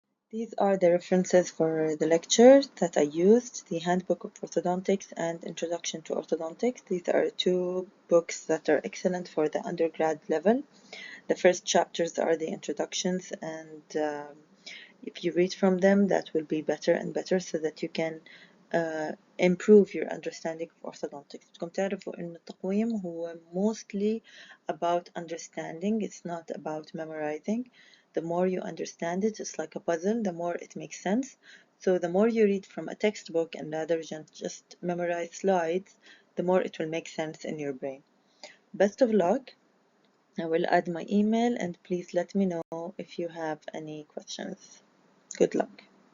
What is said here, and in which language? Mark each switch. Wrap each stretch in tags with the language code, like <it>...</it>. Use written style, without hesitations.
<en>These are the references for the lecture that I used, the Handbook of Orthodontics and Introduction to Orthodontics. These are two books that are excellent for the undergrad level. The first chapters are the introductions, and if you read from them, that will be better and better so that you can improve your understanding of orthodontics.</en> <ar>بدكم تعرفوا إن التقويم هو mostly about understanding.</ar> <en>It's not about memorizing. The more you understand it, it's like a puzzle. The more it makes sense. So the more you read from a textbook and rather than just memorize slides, the more it will make sense in your brain. Best of luck. I will add my email and please let me know if you have any questions. Good luck.</en>